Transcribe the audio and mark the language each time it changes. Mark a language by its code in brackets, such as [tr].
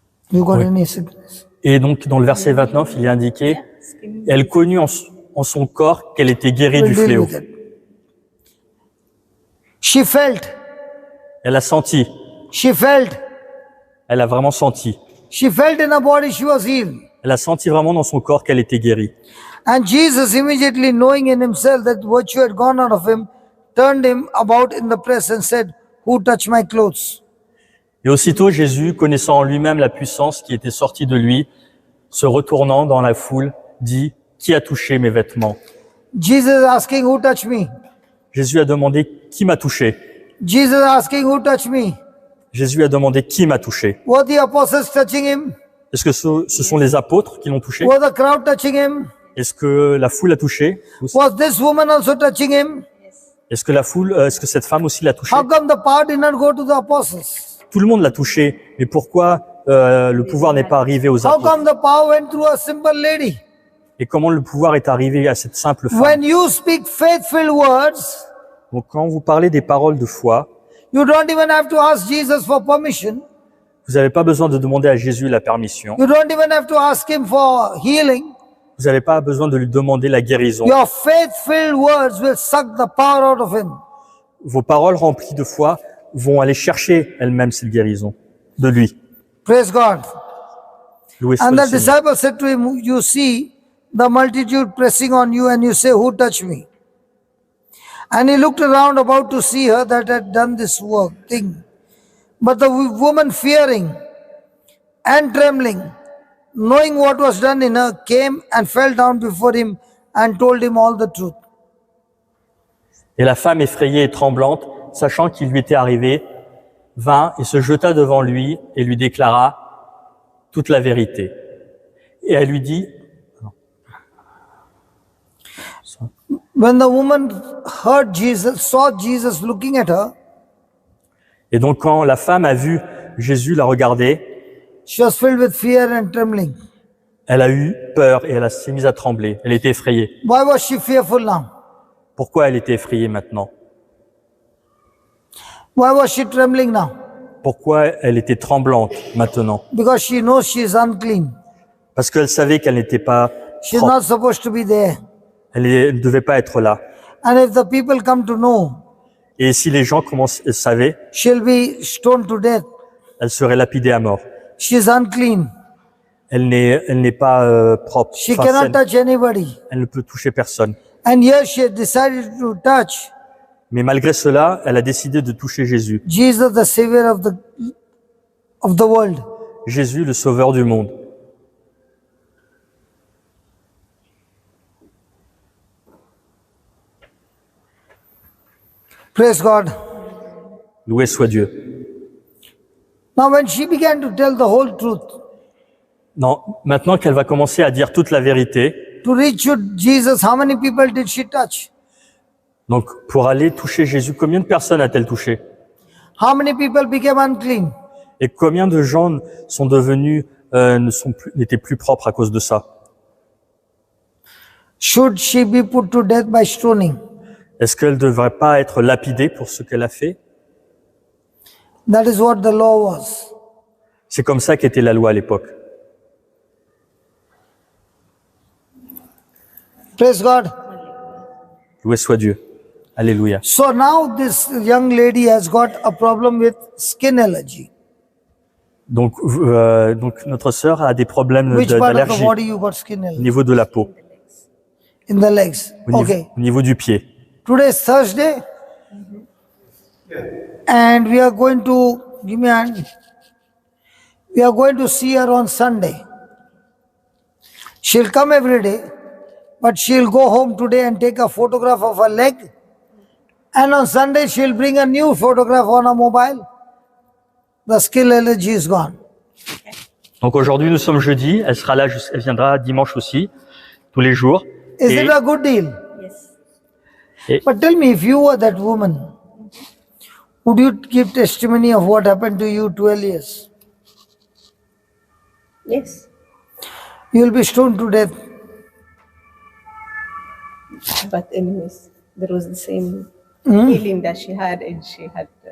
[en] You got [fr] Oui. [en] any sickness? [fr] Et donc dans le verset 29, il est indiqué, elle connut en son corps qu'elle était guérie du [en] We'll deal [fr] fléau. [en] with it. She felt, [fr] Elle a senti, [en] she felt, [fr] elle a vraiment senti. [en] she felt in her body she was healed. [fr] Elle a senti vraiment dans son corps qu'elle était guérie. [en] And Jesus, immediately knowing in himself that virtue had gone out of him, turned him about in the press and said, who touched my clothes? [fr] Et aussitôt Jésus, connaissant en lui-même la puissance qui était sortie de lui, se retournant dans la foule, dit, qui a touché mes vêtements? [en] Jesus asking, who touched me? [fr] Jésus a demandé, qui m'a touché? [en] Jesus asking, who touched me? [fr] Jésus a demandé, qui m'a touché? [en] Were the apostles touching him? [fr] Est-ce que ce sont les apôtres qui l'ont touché? [en] Was the crowd touching him? [fr] Est-ce que la foule a touché? [en] Was this woman also touching him? [fr] Est-ce que est-ce que cette femme aussi l'a touché? [en] How come the power did not go to the apostles? [fr] Tout le monde l'a touché, mais pourquoi le pouvoir n'est pas arrivé aux [en] How [fr] apôtres? [en] come the power went through a simple lady? [fr] Et comment le pouvoir est arrivé à cette simple femme? [en] When you speak faith-filled words, [fr] Donc quand vous parlez des paroles de foi, [en] you don't even have to ask Jesus for permission. [fr] vous n'avez pas besoin de demander à Jésus la permission. [en] You don't even have to ask him for healing. [fr] Vous n'avez pas besoin de lui demander la guérison. [en] Your faith-filled words will suck the power out of him. [fr] Vos paroles remplies de foi vont aller chercher elles-mêmes cette guérison de lui. [en] Praise God. [fr] Loué soit [en] And [fr] le [en] the [fr] Seigneur. [en] disciple said to him, you see the multitude pressing on you and you say, who touched me? And he looked around about to see her that had done this thing. But the woman, fearing and trembling, knowing what was done in her, came and fell down before him and told him all the truth. [fr] Et la femme effrayée et tremblante, sachant qu'il lui était arrivé, vint et se jeta devant lui et lui déclara toute la vérité. Et elle lui dit, [en] When the woman heard Jesus, saw Jesus looking at her, [fr] et donc quand la femme a vu Jésus la regarder, [en] she was filled with fear and trembling. [fr] elle a eu peur et elle s'est mise à trembler. Elle était effrayée. [en] Why was she fearful now? [fr] Pourquoi elle était effrayée maintenant? [en] Why was she trembling now? [fr] Pourquoi elle était tremblante maintenant? [en] Because she knows she is unclean. [fr] Parce qu'elle savait qu'elle n'était pas [en] She's [fr] propre. [en] not supposed to be there. [fr] Elle ne devait pas être là. [en] And if the people come to know, [fr] Et si les gens savaient, [en] she'll be stoned to death. [fr] elle serait lapidée à mort. [en] She is unclean. [fr] Elle n'est pas propre. [en] She [fr] Enfin, [en] cannot [fr] saine. [en] touch anybody. [fr] Elle ne peut toucher personne. [en] And here she had decided to touch [fr] Mais malgré cela, elle a décidé de toucher Jésus. [en] Jesus, the Savior of the world. [fr] Jésus, le sauveur du monde. [en] Praise God. [fr] Loué soit Dieu. [en] Now when she began to tell the whole truth, [fr] Non, maintenant qu'elle va commencer à dire toute la vérité, [en] to reach Jesus, how many people did she touch? [fr] donc pour aller toucher Jésus, combien de personnes a-t-elle touché? [en] How many people became unclean? [fr] Et combien de gens sont devenus, n'étaient plus propres à cause de ça? [en] Should she be put to death by stoning? [fr] Est-ce qu'elle ne devrait pas être lapidée pour ce qu'elle a fait? [en] That is what the law was. [fr] C'est comme ça qu'était la loi à l'époque. [en] Praise God. [fr] Loué soit Dieu. Alléluia. [en] So now this young lady has got a problem with skin allergy. [fr] Donc notre sœur a des problèmes [en] Which part of the [fr] d'allergie [en] body you got skin [fr] au [en] allergy? [fr] niveau de la peau, [en] In the legs. Okay. [fr] au niveau du pied. [en] Today is Thursday. And we are going to, give me a hand. We are going to see her on Sunday. She'll come every day, but she'll go home today and take a photograph of her leg. And on Sunday, she'll bring a new photograph on her mobile. The skin allergy is gone. [fr] Donc aujourd'hui nous sommes jeudi, elle sera là, elle viendra dimanche aussi, tous les jours. [en] Is [fr] Et- [en] it a good deal? Yes. But tell me, if you were that woman, would you give testimony of what happened to you 12 years? Yes. You will be stoned to death. But anyways, there was the same healing that she had, and she had.